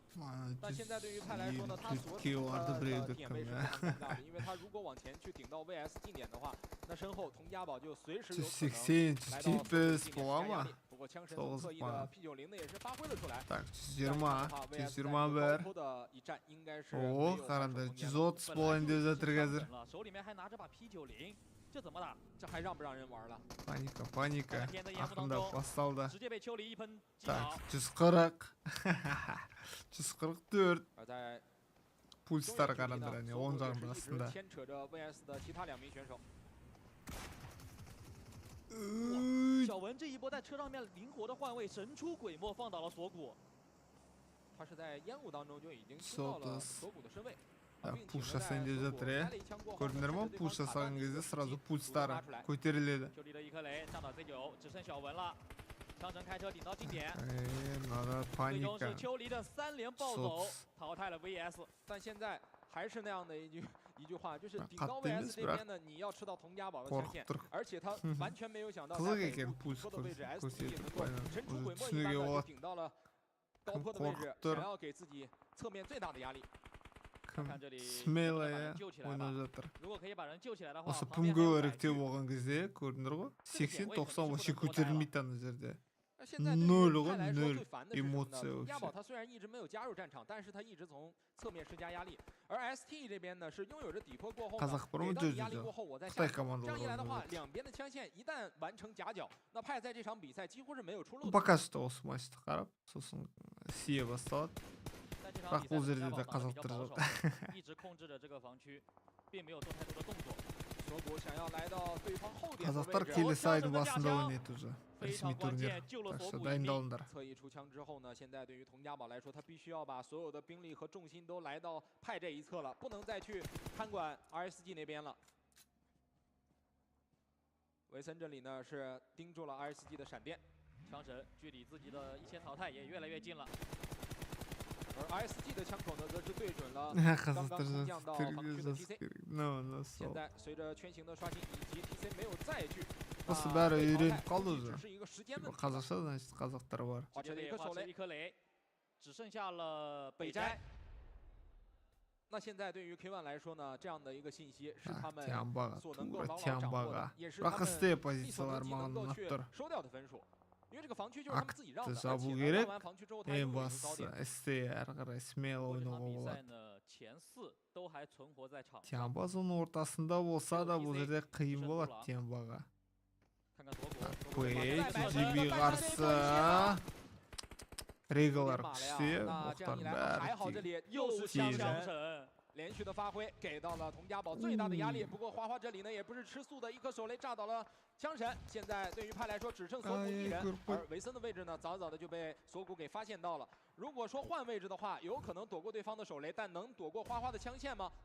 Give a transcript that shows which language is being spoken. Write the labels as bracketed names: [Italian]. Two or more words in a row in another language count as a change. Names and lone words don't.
[Chinese] 但现在对于派来说呢，他所处的点位是非常尴尬的，因为他如果往前去顶到 VS 近点的话，那身后佟家宝就随时有可能来到近点加压力。不过枪神所侧翼的 P90呢也是发挥了出来。高的一战应该是手里面还拿着把 P90。 这怎么打？这还让不让人玩了？ [Kazakh] Паника. Ақырындап басталды. [Chinese] 直接被丘里一喷击倒。 140. 144. [Kazakh] Пульстар қараңдар, әне 10 жағында астында. [Chinese] 牵扯着 VS 的其他2名选手。小文这一波在车上面灵活的换位，神出鬼没放倒了锁骨。他是在烟雾当中就已经知道了锁骨的身位。 [Kazakh] Пуш жасайын деп жатыр, көрдіңдер ма? Пуш жасаған кезде сразу пульстары көтеріледі. [Russian] Надо паника. [Chinese] 但现在还是那样的一句话，就是顶高 VS 这边呢，你要吃到佟家宝的枪线，而且他完全没有想到在北坡的位置 ST 也能够神出鬼没一般的就顶到了高坡的位置，想要给自己侧面最大的压力。 [Kazakh] Смелая ойнап жатыр. Осы PMGO іріктеу болған кезде көрдіңдер ғой? 80-90 вообще көтерілмейді ана жерде. 0 ғой, 0 эмоция вообще. [Chinese] 他虽然一直没有加入战场，但是他一直从侧面施加压力。而 ST 这边呢是拥有着底坡过后，给到压力过后我再下手。这样一来的话，两边的枪线一旦完成夹角，那派在这场比赛几乎是没有出路。 [Russian] Пока что [Kazakh] осы матчты қарап, сосын сие басталады. бірақ бұл жерде де қазақтар жоқ. [Chinese] 一直控制着这个防区，并没有做太多的动作。锁骨想要来到对方后点的位置。 [Kazakh] қазақтар келесі айдың басында ойнайды уже. Ресми турнир. [Russian] Так что [Kazakh] дайындалыңдар. [Chinese] 侧翼出枪之后呢，现在对于佟家宝来说，他必须要把所有的兵力和重心都来到派这一侧了，不能再去看管 RSG 那边了。维森这里呢是盯住了 RSG 的闪电，枪神距离自己的一些淘汰也越来越近了。而 RSG 的枪口呢，则是对准了刚刚空降到防区的 TC。现在随着圈形的刷新，以及 TC 没有再去， [Kazakh] осы бәрі үйреніп қалды уже. Қазақша значит қазақтар бар. [Chinese] 这里一颗雷，只剩下了北斋。那现在对于 K1 来说呢，这样的一个信息是他们所能够牢牢掌握的，也是他们力所能及能够去收掉的分数。因为这个防区就是他们自己让的，而且让完防区之后，他又有高点。 [Kazakh] Тямба соның ортасында болса да бұл жерде қиын болады Тямбаға. TGB қарсы. Регалар күште, оқтар бәрі тиді. [Chinese] 连续的发挥给到了佟家宝最大的压力，不过花花这里呢也不是吃素的，一颗手雷炸倒了枪神。现在对于派来说只剩锁骨一人，而维森的位置呢早早的就被锁骨给发现到了。如果说换位置的话，有可能躲过对方的手雷，但能躲过花花的枪线吗？